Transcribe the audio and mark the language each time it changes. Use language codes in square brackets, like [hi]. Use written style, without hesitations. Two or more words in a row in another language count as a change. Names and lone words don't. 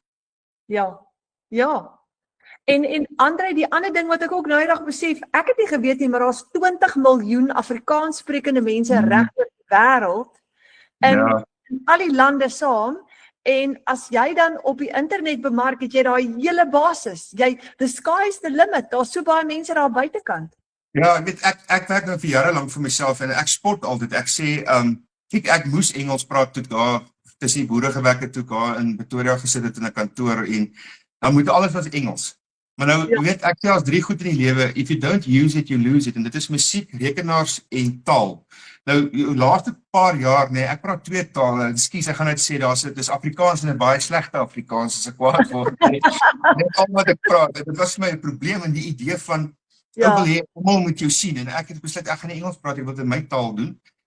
[af] ja, ja. En Andre, die ander ding wat ek ook nou eendag besef, ek het nie geweet nie, maar daar's 20 miljoen Afrikaans sprekende mense reg oor die wêreld in al die lande saam. En as jy dan op die internet bemark, het jy daai hele basis. [en] The sky's the limit. [af] Daar's so baie mense daar buitekant. Ja, ek weet ek werk nou vir jare lank vir myself en ek spot altyd. Ek sê kyk ek moes Engels praat toe daar tussen die boere gewerk het toe daar in Pretoria gesit het in 'n kantoor en dan moet alles was Engels. Maar nou weet ek selfs 3 goed in die lewe, [en] if you don't use it you lose it [af] en dit is musiek, rekenaars en taal. Nou die laaste paar jaar nee, ek praat 2 tale. Ekskuus, ek gaan net sê dis Afrikaans en 'n baie slegte Afrikaans as ek kwaad word. Net al wat ek praat, dit was vir my 'n probleem en die idee van ek wil hê almal moet jou sien en ek het besluit ek gaan nie Engels praat, ek wil dit in my taal doen.